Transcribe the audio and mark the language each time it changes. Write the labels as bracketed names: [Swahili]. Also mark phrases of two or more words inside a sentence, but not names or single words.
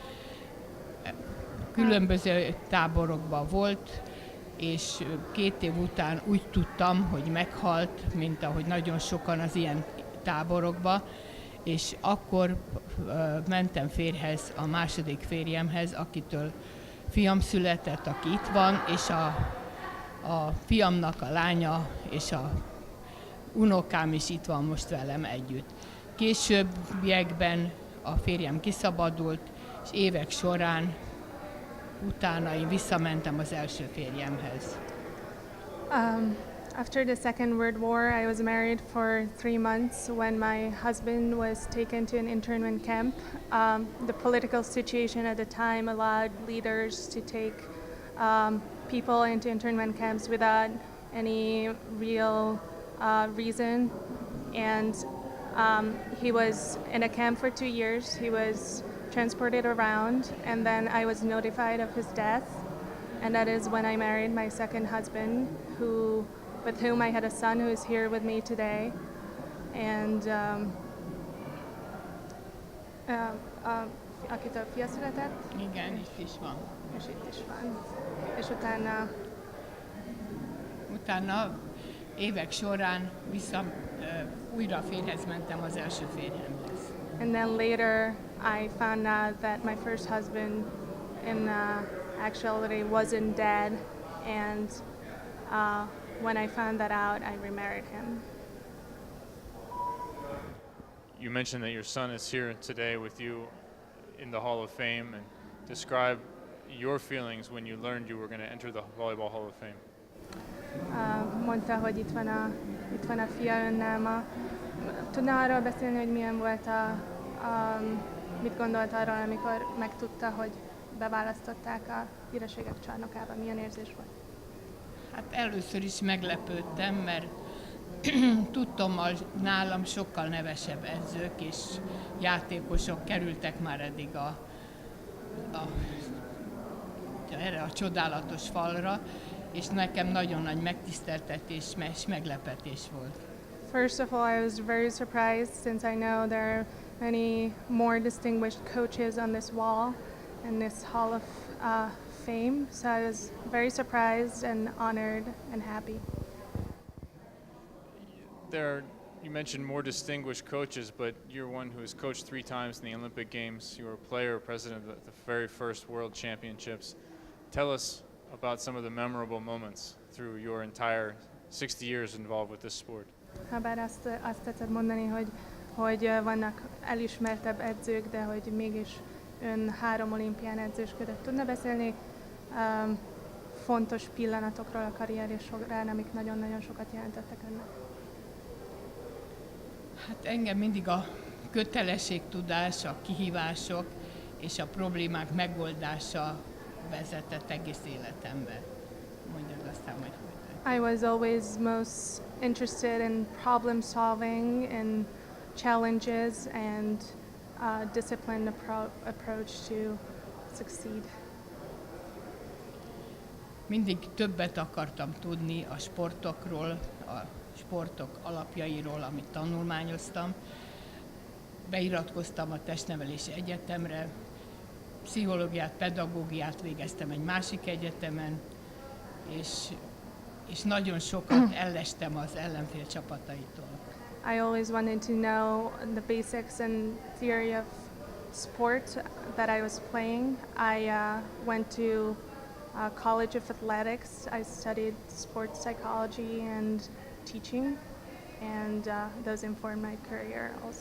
[Hungarian] Különböző táborokban volt, és 2 év után úgy tudtam, hogy meghalt, mint ahogy nagyon sokan az ilyen táborokba, és akkor mentem férjhez, a második férjemhez, akitől fiam született, aki itt van, és a fiamnak a lánya és a unokám is itt van most velem együtt. Későbbiekben a férjem kiszabadult, és évek során utána én visszamentem az első férjemhez. [English] After the Second World War, I was married for 3 months when my husband was taken to an internment camp. The political situation at the time allowed leaders to take people into internment camps without any real reason. And He was in a camp for 2 years. He was transported around, and then I was notified of his death. And that is when I married my second husband, with whom I had a son who is here with me today. [Hungarian] And akitől fia született, Igen, itt is van. és itt is van. És utána Utána évek során újra férjhez mentem az első férjemhez. [English] And then later, I found out that my first husband, in actuality, wasn't dead. And when I found that out, I remarried him. You mentioned that your son is here today with you in the Hall of Fame, and describe your feelings when you learned you were going to enter the Volleyball Hall of Fame. [Hungarian] Mondta, hogy itt van a fia önnel ma. Tudna arról beszélni, hogy milyen volt mit gondolt arról, amikor megtudta, hogy beválasztották a hírességek csarnokába? Milyen érzés volt? Hát először is meglepődtem, mert tudtam, nálam sokkal nevesebb edzők és játékosok kerültek már eddig erre a csodálatos falra, és nekem nagyon nagy megtiszteltetés és meglepetés volt. [English] First of all, I was very surprised since I know there are many more distinguished coaches on this wall in this Hall of Fame. So I was very surprised and honored and happy. You mentioned more distinguished coaches, but you're one who has coached 3 times in the Olympic Games. You were a player, president of the very first World Championships. Tell us about some of the memorable moments through your entire 60 years involved with this sport. [Hungarian] Habár azt tetszett mondani, hogy vannak elismertebb edzők, de hogy mégis ön 3 olimpián edzősködött. Tudna beszélni fontos pillanatokról a karrierje során, amik nagyon-nagyon sokat jelentettek önnek? Hát engem mindig a kötelességtudás, a kihívások és a problémák megoldása vezetett egész életembe. Mondjad aztán, hogy [English] I was always most interested in problem solving and challenges and disciplined approach to succeed. [Hungarian] mindig többet akartam tudni a sportokról, a sportok alapjairól, amit tanulmányoztam. Beiratkoztam a testnevelési egyetemre, pszichológiát, pedagógiát végeztem egy másik egyetemen, és nagyon sokat ellestem az ellenfél csapataitól. [English] I always wanted to know the basics and theory of sport that I was playing. I went to College of Athletics. I studied sports psychology and teaching, and those informed my career also.